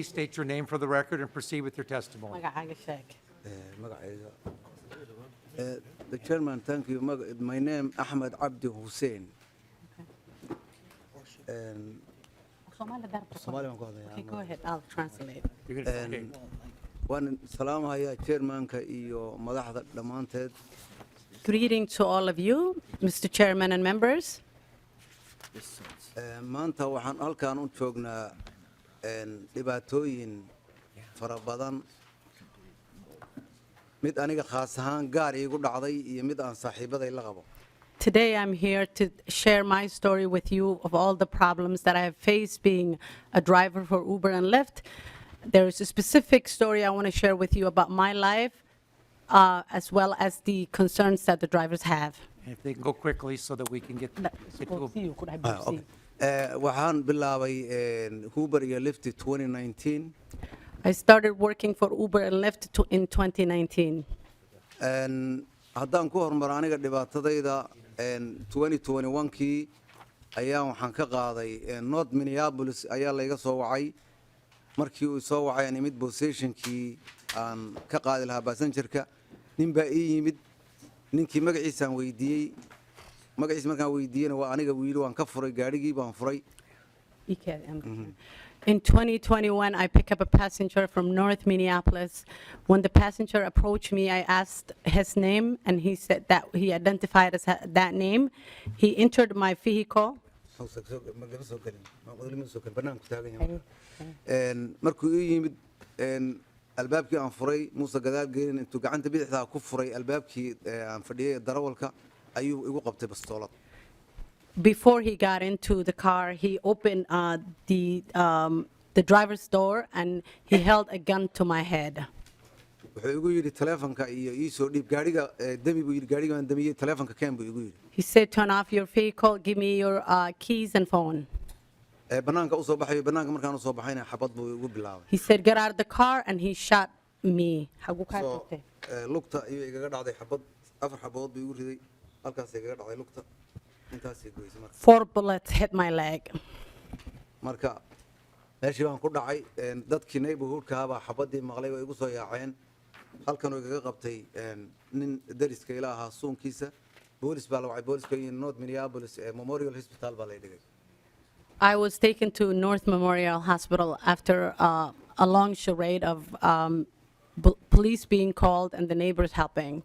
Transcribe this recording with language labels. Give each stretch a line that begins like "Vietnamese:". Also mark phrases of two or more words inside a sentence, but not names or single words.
English: State your name for the record and proceed with your testimony. The chairman, thank you. My name Ahmed Abdi Hussein. Okay, go ahead. I'll translate.
Somali: Waan salaamahayaa chairmanka iyo madaxda dhammaanteed.
English: Greeting to all of you, Mr. Chairman and members.
Somali: Maanta waxaan halkaan u joognaa dhibaatooyin fara badan. Mid aniga khaas ahaan gaar iigu dhacday iyo mid aan saaxiibaday la qabo.
English: Today I'm here to share my story with you of all the problems that I have faced being a driver for Uber and Lyft. There is a specific story I want to share with you about my life, as well as the concerns that the drivers have. If they can go quickly so that we can get to Okay.
Somali: Waxaan bilaabay Uber iyo Lyft 2019.
English: I started working for Uber and Lyft in 2019.
Somali: Haddaan ku hormaro aniga dhibaatadayda 2021kii ayaan waxaan ka qaaday North Minneapolis ayaa layga soo wacay. Markii uu soo wacay aan imid positionkii aan ka qaadi lahaa passengerka nin baa ii yimid ninkii magaciisaan weydiiyey magaciis markaan weydiiyena waa aniga wiili waan ka furay gaadhigii baan furay.
English: In 2021, I picked up a passenger from North Minneapolis. When the passenger approached me, I asked his name, and he said that he identified as that name. He entered my vehicle.
Somali: Markuu ii yimid albaabkii aan furay muuse gadaal gelin intuu gacanta bidixda ku furay albaabkii aan fadhiyay darawalka ayuu igu qabtay bastoolad.
English: Before he got into the car, he opened the driver's door and he held a gun to my head.
Somali: Wuxuu igu yidhi taleefanka iyo ii soo dhiib gaadhiga demi buu yidhi gaadhiga aan damiyey taleefanka keen buu igu yidhi.
English: He said, turn off your vehicle, give me your keys and phone.
Somali: Banaanka u soo baxayo banaanka markaan u soo baxayna xabad buu igu bilaabay.
English: He said, get out of the car, and he shot me.
Somali: Lugta iyo igaga dhacday xabad afar xabadood buu igu riday halkaas igaga dhacday lugta.
English: 4 bullets hit my leg.
Somali: Marka meeshii baan ku dhacay dadkii neighborhoodka ahaa xabadii maqlay way igu soo yaaceen halkan uu igaga qabtay nin dariska ila ahaa suunkiisa boolis baa la wacay booliska in North Minneapolis Memorial Hospital baa la dhigay.
English: I was taken to North Memorial Hospital after a long charade of police being called and the neighbors helping.